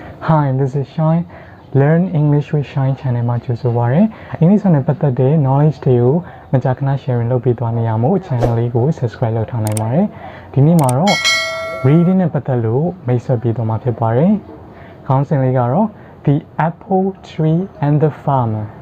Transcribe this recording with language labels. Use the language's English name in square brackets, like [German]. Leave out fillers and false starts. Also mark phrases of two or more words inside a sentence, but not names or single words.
[English] Hi, this is Shine. Learn English with Shine channel [Burmese] မှာကြိုဆိုပါရစေ။ English နဲ့ပတ်သက်တဲ့ knowledge တွေကိုမကြာခဏ sharing လုပ်ပေးသွားနေရမို့ channel လေးကို subscribe လုပ်ထားနိုင်ပါတယ်။ဒီနေ့မှာတော့ reading နဲ့ပတ်သက်လို့မိတ်ဆက်ပေးသွားမှာဖြစ်ပါတယ်။ခေါင်းစဉ်လေးကတော့ The Apple Tree and the Farmer